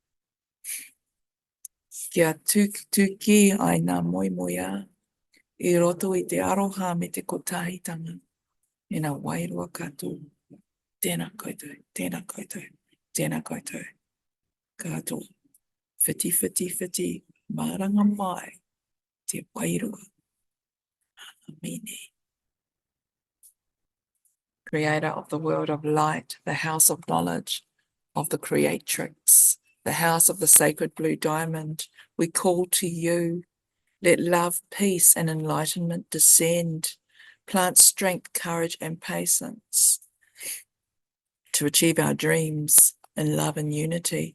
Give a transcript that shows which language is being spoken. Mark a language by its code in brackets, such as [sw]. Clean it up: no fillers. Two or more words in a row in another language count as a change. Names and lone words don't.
[mi] Kia tuki ai ngā moimoia, i roto i te aroha me te kotahitanga, e nā wairua katoa. Tēnā koutou, tēnā koutou, tēnā koutou. Katoa, whiti, maranga mai, te wairua. Amine. [en] Creator of the world of light, the house of knowledge, of the creatrix, the house of the sacred blue diamond, we call to you. Let love, peace, and enlightenment descend. Plant strength, courage, and patience to achieve our dreams in love and unity.